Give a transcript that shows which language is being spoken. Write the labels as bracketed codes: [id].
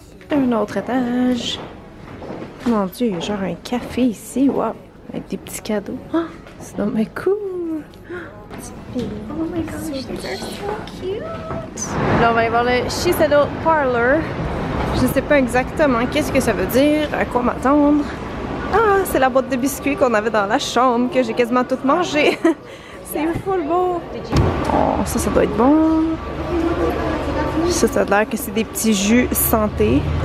[fr] Un autre étage. Mon Dieu, il y a genre un café ici, wow, avec des petits cadeaux. Oh, c'est dommage cool. [en] Oh my gosh, they're so cute. [fr] Là, on va aller voir le Shiseido Parlor. Je sais pas exactement qu'est-ce que ça veut dire, à quoi m'attendre. Ah, c'est la boîte de biscuits qu'on avait dans la chambre, que j'ai quasiment toute mangée. C'est full beau. Oh, ça doit être bon. Ça a l'air que c'est des petits jus santé.